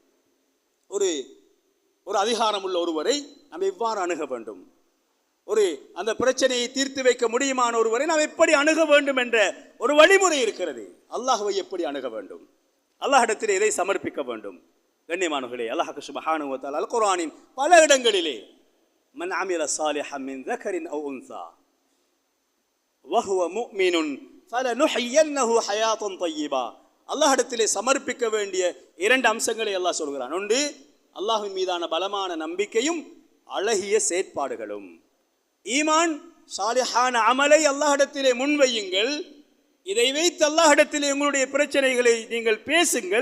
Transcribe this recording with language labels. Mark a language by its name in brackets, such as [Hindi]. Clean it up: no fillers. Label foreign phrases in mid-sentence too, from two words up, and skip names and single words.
[Tamil] ஒரு அதிகாரம் உள்ள ஒருவரை நாம் எவ்வாறு அணுக வேண்டும், அந்த பிரச்சனையை தீர்த்து வைக்க முடியுமான ஒருவரை நாம் எப்படி அணுக வேண்டும் என்ற ஒரு வழிமுறை இருக்கிறது. அல்லாஹ்வை எப்படி அணுக வேண்டும், அல்லாஹ்விடத்தில் எதை சமர்ப்பிக்க வேண்டும்? கண்ணியமானவர்களே, அல்லாஹ் [Arabic] سبحانه وتعالى [Tamil] அல் குர்ஆனின் பல இடங்களிலே [Arabic] من عمل صالحا من ذكر أو أنثى وهو مؤمن فلنحيينه حياة طيبة [Tamil] அல்லாஹ்விடத்திலே சமர்ப்பிக்க வேண்டிய இரண்டு அம்சங்களை அல்லாஹ் சொல்கிறான். ஒன்று, அல்லாஹ்வின் மீதான பலமான நம்பிக்கையும் அழகிய செயற்பாடுகளும். ஈமான் சாலிஹான அமலை அல்லாஹ்விடத்திலே முன்வையுங்கள். இதை வைத்து அல்லாஹ்விடத்திலே உங்களுடைய பிரச்சனைகளை நீங்கள் பேசுங்கள்.